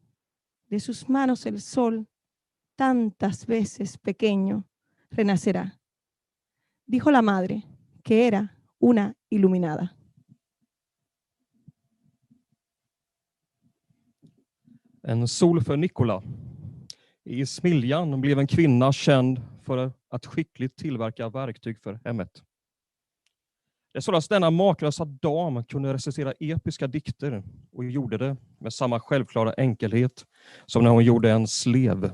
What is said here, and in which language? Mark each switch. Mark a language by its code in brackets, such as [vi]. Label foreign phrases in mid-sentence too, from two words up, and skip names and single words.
[es] De sus manos el sol, tantas veces pequeño, renacerá. Dijo la madre, que era una iluminada. [sv] En sol för Nikola. I Smiljan blev en kvinna känd för att skickligt tillverka verktyg för hemmet. Det således denna maklösa dam kunde recitera episka dikter och gjorde det med samma självklara enkelhet som när hon gjorde en slev.